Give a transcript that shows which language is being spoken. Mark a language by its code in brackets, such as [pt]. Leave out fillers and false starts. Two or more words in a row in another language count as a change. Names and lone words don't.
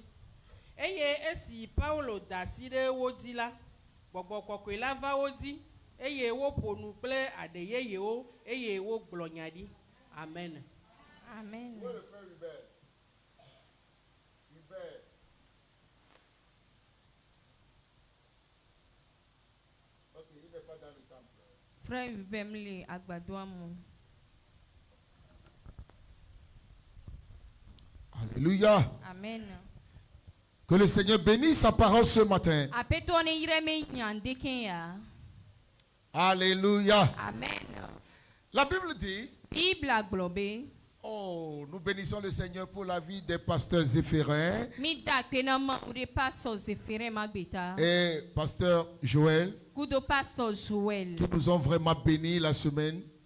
[ee] Eye esi Paulo da si ɖe wo dzi la, gbɔgbɔ kɔkɔe la va wo dzi, eye woƒo nu kple aɖe yeyewo, eye wogblɔ nya ɖi. Amen. Amen. Frère Hubert mle agbadoa mu. [fr] Alléluia. Amen. Que le Seigneur bénisse sa parole ce matin. Alléluia. Amen. La Bible dit, oh, nous bénissons le Seigneur pour la vie des pasteurs Zéphérin et pasteur Joël, qui nous ont vraiment bénis la semaine.